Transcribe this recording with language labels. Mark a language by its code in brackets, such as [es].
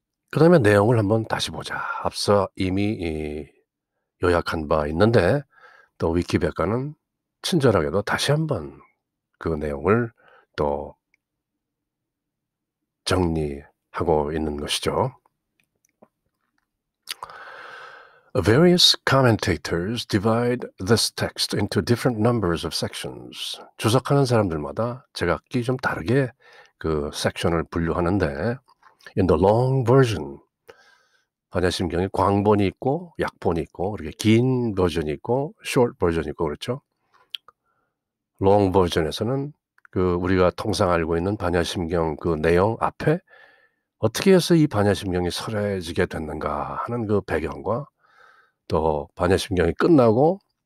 [ko] 그 다음에 내용을 한번 다시 보자. 앞서 이미 요약한 바 있는데 또 위키백과는 친절하게도 다시 한번 그 내용을 또 정리하고 있는 것이죠. [en] Various commentators divide this text into different numbers of sections. [ko] 주석하는 사람들마다 제각기 좀 다르게 그 섹션을 분류하는데 [en] in the long version [ko] 반야심경에 광본이 있고 약본이 있고 이렇게 긴 버전이 있고 short 버전이 있고 그렇죠. long 버전에서는 그 우리가 통상 알고 있는 반야심경 그 내용 앞에 어떻게 해서 이 반야심경이 설해지게 됐는가 하는 그 배경과 또 반야심경이 끝나고